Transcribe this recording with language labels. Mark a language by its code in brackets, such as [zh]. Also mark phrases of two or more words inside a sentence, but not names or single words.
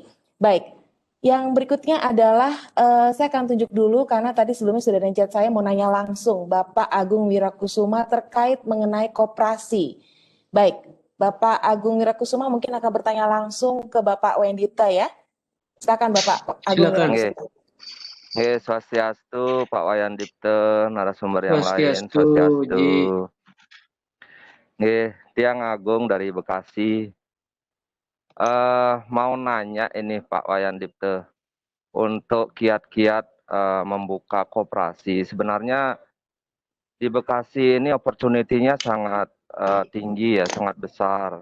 [id] Baik, yang berikutnya adalah saya akan tunjuk dulu karena tadi sebelumnya sudah ada chat saya mau nanya langsung Bapak Agung Wirakusuma terkait mengenai koperasi. Baik, Bapak Agung Wirakusuma mungkin akan bertanya langsung ke Bapak Wendita ya. Silakan Bapak Agung. Silakan. Swastiastu Pak Wayan Dipte, narasumber yang lain. Swastiastu. Tiang Agung dari Bekasi. Mau nanya ini Pak Wayan Dipte, untuk kiat-kiat membuka koperasi. Sebenarnya di Bekasi ini opportunity-nya sangat tinggi ya, sangat besar.